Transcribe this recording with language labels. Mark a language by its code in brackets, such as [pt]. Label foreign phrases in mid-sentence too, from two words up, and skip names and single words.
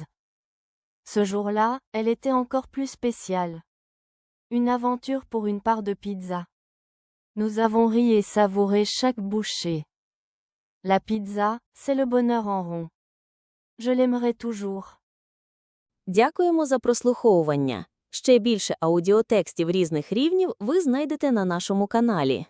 [fr] Ce jour-là, elle était encore plus spéciale. Une aventure pour une part de pizza. Nous avons ri et savouré chaque bouchée. La pizza, c'est le bonheur en rond. Je l'aimerai toujours. [uk] Дякуємо за прослуховування. Ще більше аудіотекстів різних рівнів ви знайдете на нашому каналі.